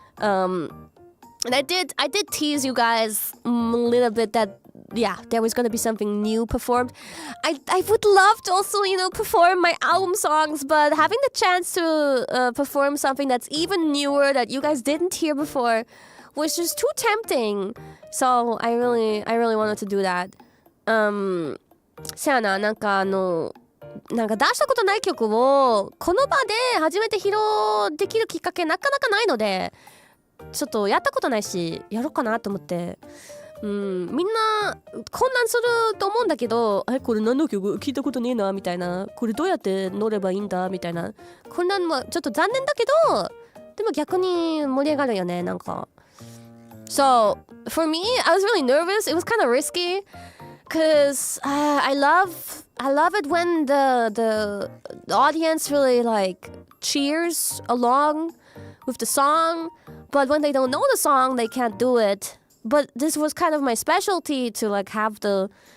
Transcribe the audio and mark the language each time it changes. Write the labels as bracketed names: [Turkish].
[English] And I did tease you guys a little bit that, yeah, there was going to be something new performed. I would love to also, perform my album songs, but having the chance to perform something that's even newer that you guys didn't hear before was just too tempting. So I really wanted to do that. [Japanese] せやな、なんか出したことない曲をこの場で初めて披露できるきっかけなかなかないので、ちょっとやったことないしやろうかなと思って、みんな混乱すると思うんだけど、これ何の曲聞いたことねえなみたいな、これどうやって乗ればいいんだみたいな混乱もちょっと残念だけど、でも逆に盛り上がるよね、なんか。 [English] So for me, I was really nervous. It was kind of risky. Because I love it when the audience really like cheers along with the song, but when they don't know the song they can't do it. But this was kind of my specialty to like have the